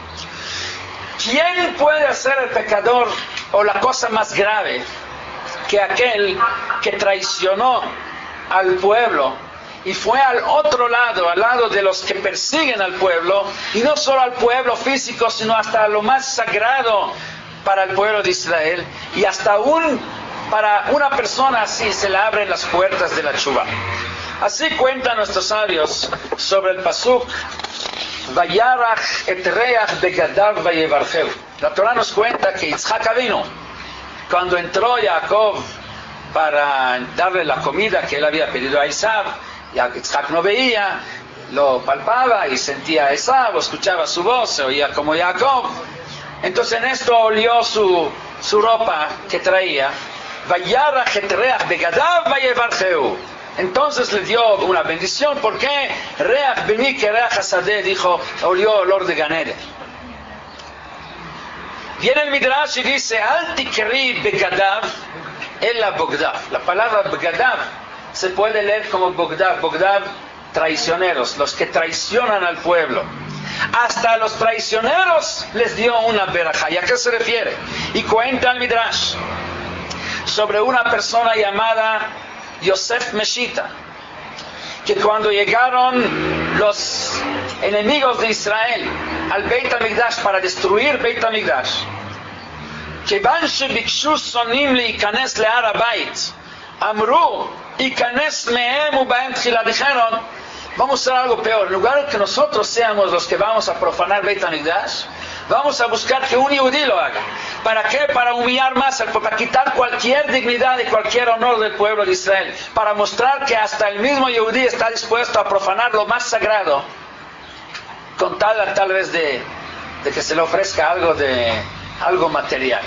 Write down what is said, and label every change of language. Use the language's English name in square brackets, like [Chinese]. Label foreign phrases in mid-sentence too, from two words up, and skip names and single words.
[Spanish] ¿Quién puede ser el pecador o la cosa más grave que aquel que traicionó al pueblo y fue al otro lado, al lado de los que persiguen al pueblo, y no solo al pueblo físico, sino hasta lo más sagrado para el pueblo de Israel, y hasta aún para una persona así se le abren las puertas de la tshuva? Así cuentan nuestros sabios sobre el pasuk [Hebrew] וירח את ריח בגדיו ויברכהו. [Spanish] La Torah nos cuenta que Yitzhak Avinu, cuando entró Jacob para darle la comida que él había pedido a Esav, Yitzhak no veía, lo palpaba y sentía a Esav, escuchaba su voz, se oía como Jacob. Entonces en esto olió su ropa que traía. [Hebrew] וירח את ריח בגדיו ויברכהו. [Spanish] Entonces le dio una bendición. ¿Por qué? [Hebrew] ריח בני כריח השדה, [Spanish] dijo, olió olor de Gan Eden. Viene el Midrash y dice, [Hebrew] אל תקרי בגדיו אלא בוגדיו. [Spanish] La palabra begadav se puede leer como bogdav. Bogdav, traicioneros, los que traicionan al pueblo. Hasta a los traicioneros les dio una verajá. ¿Y a qué se refiere? Y cuenta el Midrash sobre una persona llamada Yosef Meshita, que cuando llegaron los enemigos de Israel al Beit HaMikdash para destruir Beit HaMikdash, [Hebrew] כיוון שביקשו שונאים להיכנס להר הבית, אמרו, ייכנס מהם ובהם תחילה. [Spanish] Dijeron, vamos a hacer algo peor, en lugar de que nosotros seamos los que vamos a profanar Beit HaMikdash, vamos a buscar que un yehudí lo haga. ¿Para qué? Para humillar más al pueblo, para quitar cualquier dignidad y cualquier honor del pueblo de Israel, para mostrar que hasta el mismo yehudí está dispuesto a profanar lo más sagrado, con tal vez de que se le ofrezca algo material.